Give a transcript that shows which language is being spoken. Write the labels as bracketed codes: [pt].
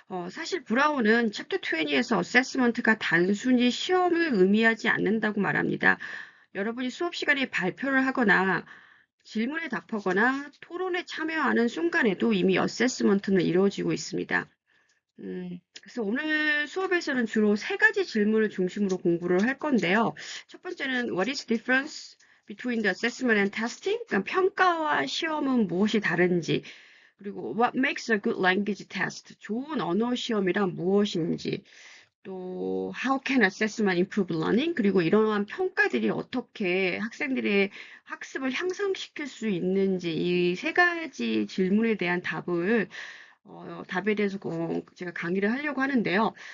[ko] 사실 브라운은 챕터 20에서 assessment가 단순히 시험을 의미하지 않는다고 말합니다. 여러분이 수업 시간에 발표를 하거나 질문에 답하거나 토론에 참여하는 순간에도 이미 어세스먼트는 이루어지고 있습니다. 그래서 오늘 수업에서는 주로 세 가지 질문을 중심으로 공부를 할 건데요. 첫 번째는 [en] What is the difference between the assessment and testing? [ko] 그러니까 평가와 시험은 무엇이 다른지, 그리고 [en] What makes a good language test? [ko] 좋은 언어 시험이란 무엇인지, 또 [en] How can assessment improve learning? [ko] 그리고 이러한 평가들이 어떻게 학생들의 학습을 향상시킬 수 있는지 이 세 가지 질문에 대한 답에 대해서 제가 강의를 하려고 하는데요.